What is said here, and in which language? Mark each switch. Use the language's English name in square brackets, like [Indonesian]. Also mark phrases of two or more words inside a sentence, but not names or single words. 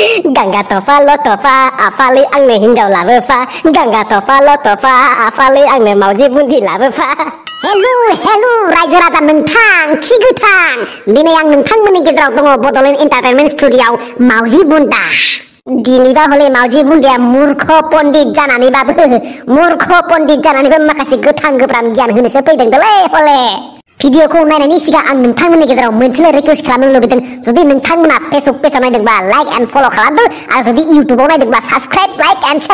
[Bodo] Gangga tofa lo tofa afali angno hinjaw labofa. Gangga tofa lo tofa afali angno mauji bundi labofa. Hello रायजो राजा नोंथां खि गोथां दिनै आं नोंथांमोननि गेजेराव दङ बड'लेण्ड एन्टारटेनमेन्ट स्टुडिय'आव मावजि बुन्दा दिनैबा हले मावजि बुन्दाया मूर्ख पण्डित जानानैबो माखासे गोथां गोब्राब गियान होनोसो फैदों दोलै हले भिडिअखौ नायनायनि सिगां आं नोंथांमोननि गेजेराव मोनसेल' रिक्वेस्ट खालामनो लुबैदों जुदि नोंथांमोना फेसबुक पेजाव नायदोंबा [English] like and follow' [Bodo] खालामदो आरो जुदि इउटुबाव नायदोंबा [English] subscribe like and share